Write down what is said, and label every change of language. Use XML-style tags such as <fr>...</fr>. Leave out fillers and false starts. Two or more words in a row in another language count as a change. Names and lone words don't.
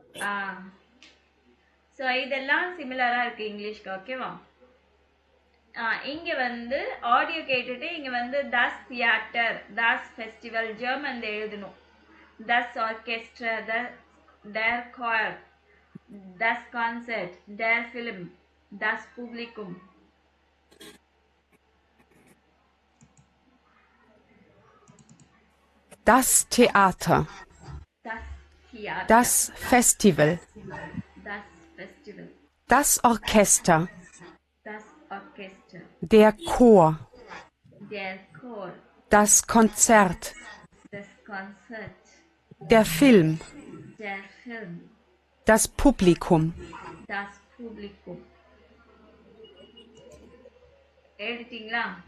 <ta>ஸோ இதெல்லாம் சிமிலரா இருக்கு இங்கிலீஷ்க்கு. ஓகேவா? இங்க வந்து ஆடியோ கேட்டுட்டு இங்க வந்து</ta> <de>das Theater, das Festival</de> <ta>ஜெர்மன்ல எழுதணும்.</ta> <de>das Orchester, der choir, das Konzert, der Film, das Publikum. Das Theater. Das Festival. Das Orchester. Der Chor. Das Konzert. Der Film. Das Publikum.</de> <ta>எடுத்தீங்களா?</ta>